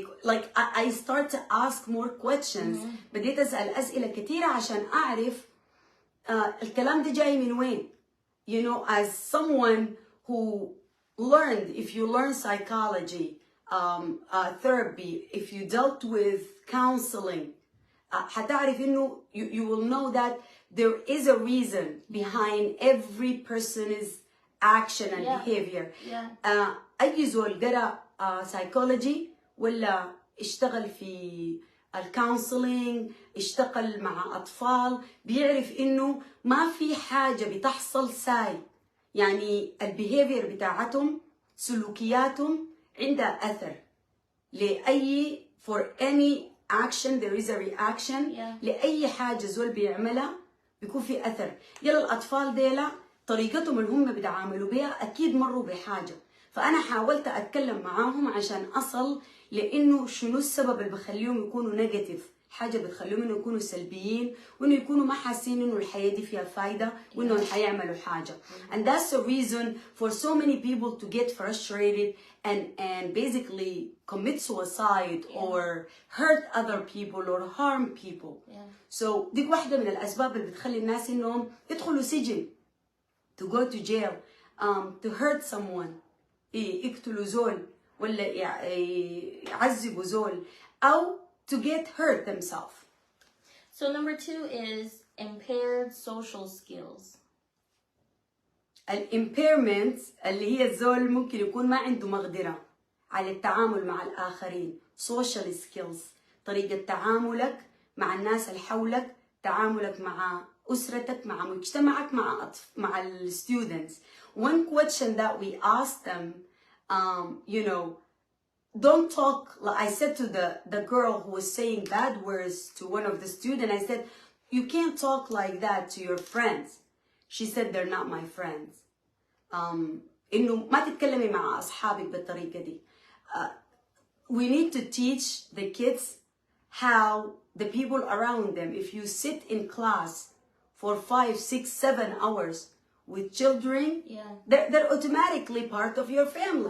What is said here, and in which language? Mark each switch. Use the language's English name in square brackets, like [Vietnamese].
[English] Like I start to ask more questions. [Arabic] بديت أسأل أسئلة كثيرة عشان أعرف الكلام ده جاي من وين. [English] As someone who learned, if you learn psychology, therapy, if you dealt with counseling, [Arabic] حتعرف إنه [English] you will know that there is a reason behind every person's action and behavior. [Arabic] أي زول قرأ psychology ولا اشتغل في الكونسلينج، اشتغل مع أطفال، بيعرف إنه ما في حاجة بتحصل ساي. يعني البيهيفير بتاعتهم، سلوكياتهم عندها أثر. لأي [English] for any action there is a reaction. [Arabic] لأي حاجة زول بيعملها بيكون في أثر. يلا الأطفال ديلا طريقتهم اللي هم بيتعاملوا بها أكيد مروا بحاجة. فأنا حاولت أتكلم معاهم عشان أصل لأنه شنو السبب اللي بخليهم يكونوا نيجاتيف حاجة بتخليهم إنه يكونوا سلبيين وإنه يكونوا ما حاسين إنه الحياة دي فيها فايدة وإنهم حيعملوا حاجة. [English] And that's the reason for so many people to get frustrated and basically commit suicide or hurt other people or harm people. [Arabic] So دي واحدة من الأسباب اللي بتخلي الناس إنهم يدخلوا سجن, [English] to go to jail, to hurt someone, [Arabic] يقتلوا زول ولا يعذبوا زول أو [English] to get hurt themselves. So number 2 is impaired social skills. [Arabic] الامبيرمنت اللي هي الزول ممكن يكون ما عنده مقدرة على التعامل مع الآخرين. social skills, طريقة تعاملك مع الناس اللي حولك, تعاملك مع أسرتك, مع مجتمعك, مع ال students. [English] One question that we asked them, you know, don't talk, like I said to the girl who was saying bad words to one of the students, I said, you can't talk like that to your friends. She said, they're not my friends. [Arabic] إنه ما تتكلمي مع أصحابك بالطريقة دي. [English] We need to teach the kids how the people around them, if you sit in class for 5, 6, 7 hours with children, they're automatically part of your family,